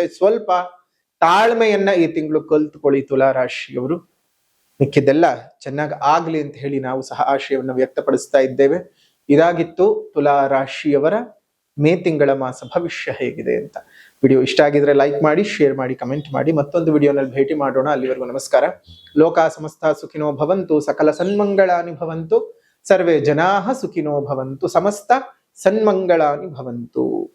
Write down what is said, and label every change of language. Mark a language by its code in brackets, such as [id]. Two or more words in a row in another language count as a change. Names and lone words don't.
[kn] ಸ್ವಲ್ಪ ತಾಳ್ಮೆಯನ್ನ ಈ ತಿಂಗಳು ಕಲ್ತ್ಕೊಳ್ಳಿ ತುಲಾ ರಾಶಿಯವರು. ಮಿಕ್ಕಿದ್ದೆಲ್ಲ ಚೆನ್ನಾಗಿ ಆಗ್ಲಿ ಅಂತ ಹೇಳಿ ನಾವು ಸಹ ಆಶಯವನ್ನು ವ್ಯಕ್ತಪಡಿಸ್ತಾ ಇದ್ದೇವೆ. ಇದಾಗಿತ್ತು ತುಲಾ ರಾಶಿಯವರ ಮೇ ತಿಂಗಳ ಮಾಸ ಭವಿಷ್ಯ ಹೇಗಿದೆ ಅಂತ. ವಿಡಿಯೋ ಇಷ್ಟ ಆಗಿದ್ರೆ ಲೈಕ್ ಮಾಡಿ, ಶೇರ್ ಮಾಡಿ, ಕಮೆಂಟ್ ಮಾಡಿ. ಮತ್ತೊಂದು ವಿಡಿಯೋನಲ್ಲಿ ಭೇಟಿ ಮಾಡೋಣ. ಅಲ್ಲಿವರೆಗೂ ನಮಸ್ಕಾರ. [sa] ಲೋಕ ಸಮಸ್ತ ಸುಖಿನೋ ಭವಂತು, ಸಕಲ ಸನ್ಮಂಗಳಾನಿ ಭವಂತು, ಸರ್ವೇ ಜನಾಃ ಸುಖಿನೋ ಭವಂತು, ಸಮಸ್ತ ಸನ್ಮಂಗಳಾನಿ ಭವಂತು.